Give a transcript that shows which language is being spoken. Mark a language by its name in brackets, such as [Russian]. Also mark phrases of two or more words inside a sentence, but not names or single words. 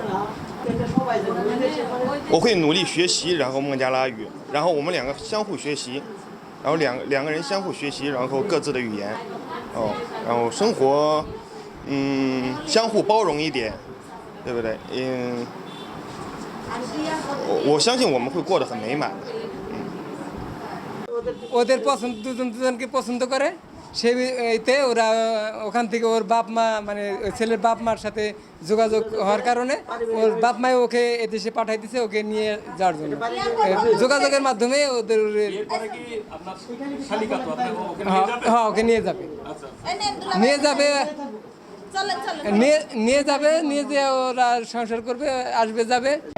[Chinese] 我会努力学习，然后孟加拉语，然后我们两个相互学习，然后两个人相互学习，然后各自的语言，然后生活，相互包容一点，对不对？我相信我们会过得很美满的。 [Bangla] ওদের পছন্দ দুজন দুজনকে পছন্দ করে সেইতে ওরা ওখান থেকে ওর বাপ মা মানে ওই ছেলের বাপ মার সাথে যোগাযোগ হওয়ার কারণে ওর বাপ মাই ওকে এদেশে পাঠাই দিছে ওকে নিয়ে যাওয়ার জন্য যোগাযোগের মাধ্যমে ওদের হ্যাঁ ওকে নিয়ে যাবে নিয়ে যাবে নিয়ে যাবে নিয়ে যেয়ে ওরা সংসার করবে আসবে যাবে